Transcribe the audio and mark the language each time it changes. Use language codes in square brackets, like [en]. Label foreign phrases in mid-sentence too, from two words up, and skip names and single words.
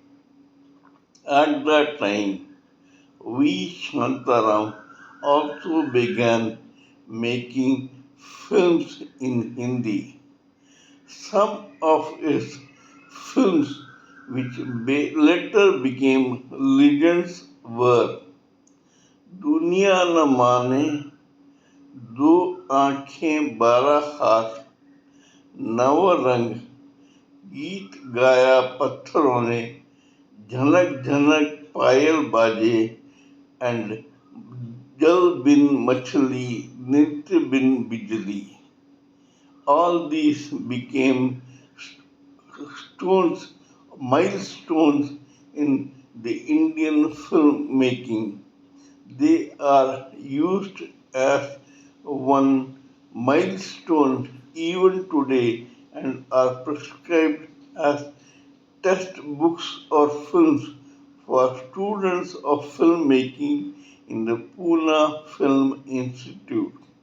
[en] At that time, V. Shantaram also began making films in Hindi. Some of his films, which later became legends, were दुनिया न माने, दो आंखें बारह हाथ, नवरंग, गीत गाया पत्थरों ने, झनक झनक पायल बाजे, and जल बिन मछली, नित्य बिन बिजली. All these became stones, milestones in the Indian filmmaking. They are used as one milestone even today and are prescribed as textbooks or films for students of filmmaking in the Pune Film Institute.